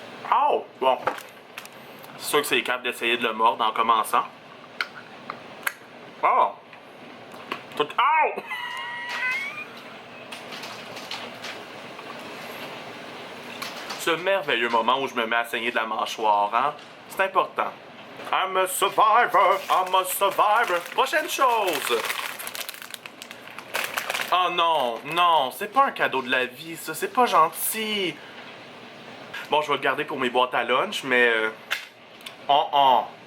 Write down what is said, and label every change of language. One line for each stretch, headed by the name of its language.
French: Oh! Bon. C'est sûr que c'est capable d'essayer de le mordre en commençant. Oh! Tout... Oh! Ce merveilleux moment où je me mets à saigner de la mâchoire, hein? C'est important.
English: I'm a survivor, I'm a survivor.
French: Prochaine chose. Oh non, non, c'est pas un cadeau de la vie, ça, c'est pas gentil. Bon, je vais le garder pour mes boîtes à lunch, mais... Oh.